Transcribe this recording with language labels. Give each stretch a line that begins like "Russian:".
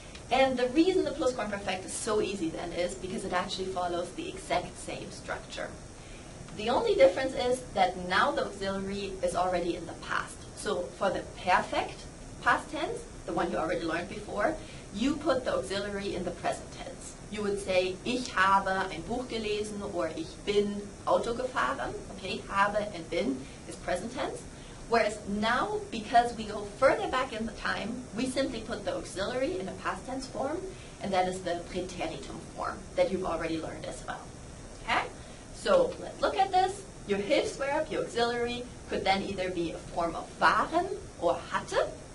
English: And the reason the Plusquamperfekt is so easy then is because it actually follows the exact same structure. The only difference is that now the auxiliary is already in the past. So for the perfect past tense, the one you already learned before, you put the auxiliary in the present tense. You would say,
German: ich habe ein Buch gelesen,
English: or
German: ich bin Auto gefahren.
English: Okay, habe and bin is present tense. Whereas now, because we go further back in the time, we simply put the auxiliary in a past tense form, and that is the Präteritum form that you've already learned as well. Okay? So let's look at this. Your Hilfsverb, your auxiliary, could then either be a form of waren or hatte.